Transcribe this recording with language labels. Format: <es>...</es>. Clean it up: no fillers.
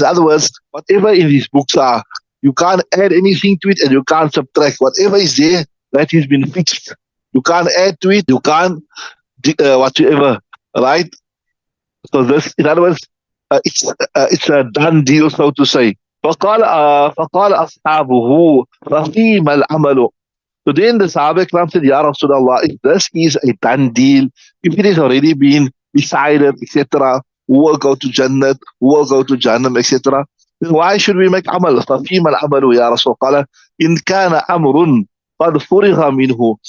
<en>In other words, whatever in these books are, you can't add anything to it and you can't subtract. Whatever is there, that has been fixed. You can't add to it, you can't whatever, right? So this, in other words, it's a done deal, so to say.</en> <ar>فقال أصحابه ففيما العمل.</ar> <en>So then the Sahaba Ikram said, Ya Rasulullah, if this is a done deal, if it has already been decided, etc., who will go to Jannat, who will go to Jahannam, etc., then why should we make amal?</en> <ar>ففيما العمل يا رسول. قال إن كان أمر قد فرغ منه.</ar>